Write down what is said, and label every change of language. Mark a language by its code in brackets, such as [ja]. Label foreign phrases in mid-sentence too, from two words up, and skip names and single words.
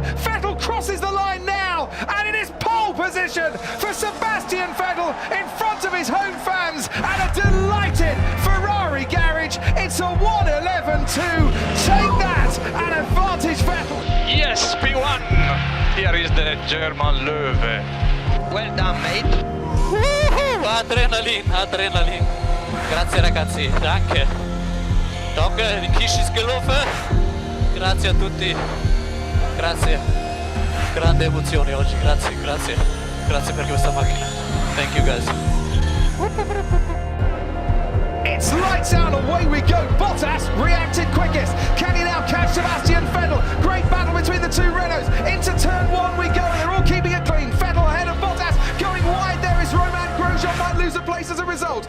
[en] Vettel crosses the line now, and it is pole position for Sebastian Vettel in front of his home fans and a delighted Ferrari garage. It's a 1:11.2. Take that, an advantage Vettel. Yes, P1. Here is the German Löwe. Well done, mate. Adrenalin. [it] Grazie ragazzi, [de] danke. Die Kisch ist gelaufen. [it] Grazie a tutti. Grazie. Grande emozione oggi, grazie. Grazie per questa macchina. [en] Thank you guys. It's lights out, away we go. Bottas reacted quickest. Can he now catch Sebastian Vettel? Great battle between the two Renaults. Into turn 1 we go, and they're all keeping it clean. Vettel ahead of Bottas, going wide there is Romain Grosjean, might lose a place as a result.